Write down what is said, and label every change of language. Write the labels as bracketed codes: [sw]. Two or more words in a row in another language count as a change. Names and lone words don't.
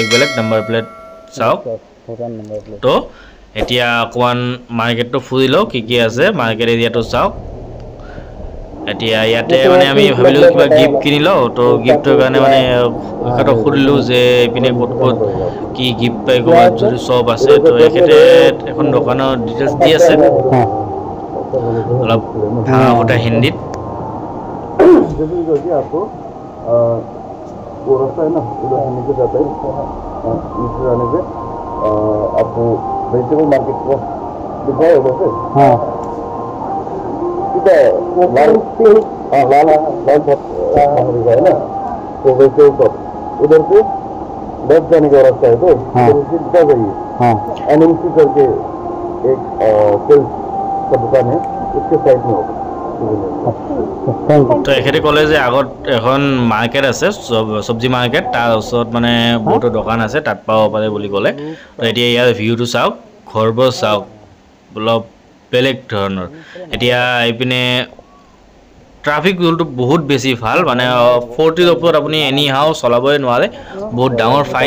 [as] বেলেগ নাম্বাৰ প্লেট চাওক তো এতিয়া অকণমান মাৰ্কেটটো ফুৰি লওঁ কি আছে মাৰ্কেট এৰিয়াটো চাওক এতিয়া ইয়াতে মানে আমি ভাবিলোঁ কিবা গিফ্ট কিনি লওঁ তো গিফ্টৰ কাৰণে মানে এখেতক সুধিলোঁ যে এইপিনে ক'ত ক'ত কি গিফ্ট পাই ক'ৰবাত যদি শ্বপ আছে তো এখেতে এখন দোকানৰ ডিটেইলছ দি আছে অলপ ভাঙা ফুটা হিন্দীত [hi] वो रास्ता है ना उधर से नीचे जाता है नीचे जाने से आपको वेजिटेबल मार्केट को दिखाए उधर से हाँ लाल दिखा है ना तो वेजिटेबल शॉप उधर से लेफ्ट जाने का रास्ता है तो सीधा जाइए एनएमसी करके एक सेल्स का दुकान है उसके साइड में होगा [as] তো এখেতে ক'লে যে আগত এখন মাৰ্কেট আছে চব্জি মাৰ্কেট তাৰ ওচৰত মানে বহুতো দোকান আছে তাত পাব পাৰে বুলি ক'লে তো এতিয়া ইয়াৰ ভিউটো চাওক ঘৰবোৰ চাওক অলপ বেলেগ ধৰণৰ এতিয়া এইপিনে ট্ৰাফিক ৰুলটো বহুত বেছি ভাল মানে 40ৰ ওপৰত আপুনি [en] any how [as] চলাবই নোৱাৰে বহুত ডাঙৰ ফাইন